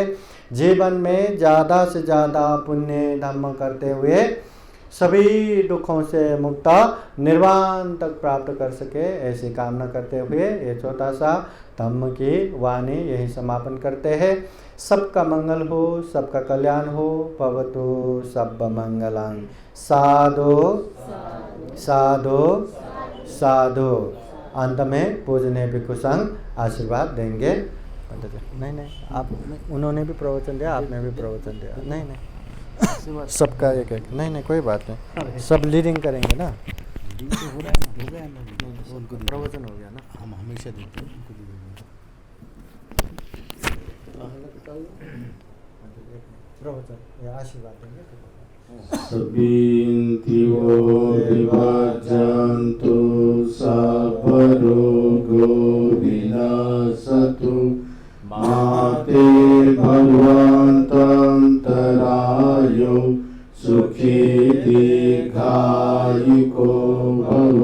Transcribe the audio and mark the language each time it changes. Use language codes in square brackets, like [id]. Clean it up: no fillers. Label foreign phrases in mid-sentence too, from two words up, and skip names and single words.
[hi] जीवन में ज़्यादा से ज़्यादा पुण्य धम्म करते हुए सभी दुखों से मुक्त निर्वाण तक प्राप्त कर सके, ऐसी कामना करते हुए ये छोटा सा धम्म की वाणी यही समापन करते हैं। सबका मंगल हो, सबका कल्याण हो। [pi] भवतु सब मंगलं। साधु साधु साधु। [hi] अंत में पूजनीय भिक्षु संघ आशीर्वाद देंगे। नहीं, आप उन्होंने भी प्रवचन दिया, आपने भी प्रवचन दिया। नहीं, सबका एक एक। नहीं, कोई बात नहीं, सब लीडिंग करेंगे ना। प्रवचन हो गया ना, हम हमेशा देते हैं उनको प्रवचन या आशीर्वाद देंगे। [pi] सबिन्तिवो विभाजन्तु सापरोगो विनाशतु माते भगवन्तन्तरायो सुखी दीर्घायुको भव।